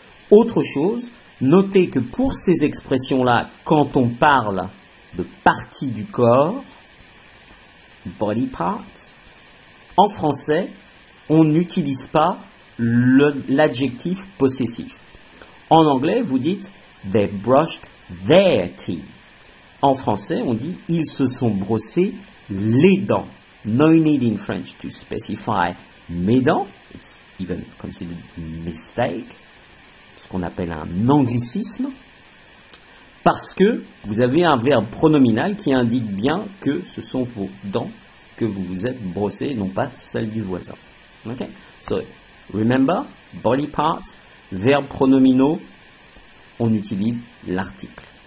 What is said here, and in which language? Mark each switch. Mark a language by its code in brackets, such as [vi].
[fr] Autre chose, notez que pour ces expressions-là, quand on parle de parties du corps, [en] body parts, [fr] en français, on n'utilise pas l'adjectif possessif. En anglais, vous dites [en] they brushed their teeth. [fr] En français, on dit ils se sont brossés les dents. [en] No need in French to specify [fr] mes dents. [en] It's even considered a mistake. [fr] Ce qu'on appelle un anglicisme. Parce que vous avez un verbe pronominal qui indique bien que ce sont vos dents que vous vous êtes brossées et non pas celles du voisin. [en] Okay? So, remember, body parts, [fr] verbes pronominaux, on utilise l'article.